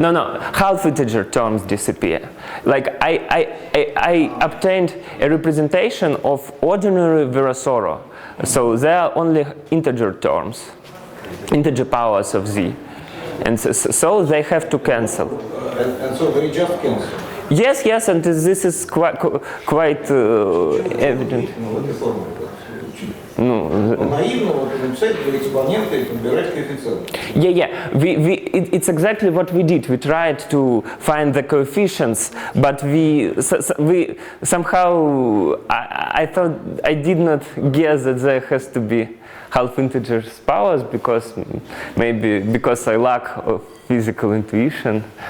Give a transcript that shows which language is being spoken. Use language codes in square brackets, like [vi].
[en] No, half integer terms disappear. Like I obtained a representation of ordinary Virasoro. So there are only integer terms, integer powers of z, and so they have to cancel. And so they just cancel. Yes, and this is quite evident. [ru] Наивно вот написать для экспонента и подбирать коэффициент. [en] Yeah. It's exactly what we did. We tried to find the coefficients, but we somehow I thought I did not guess that there has to be half integers powers because I lack of physical intuition.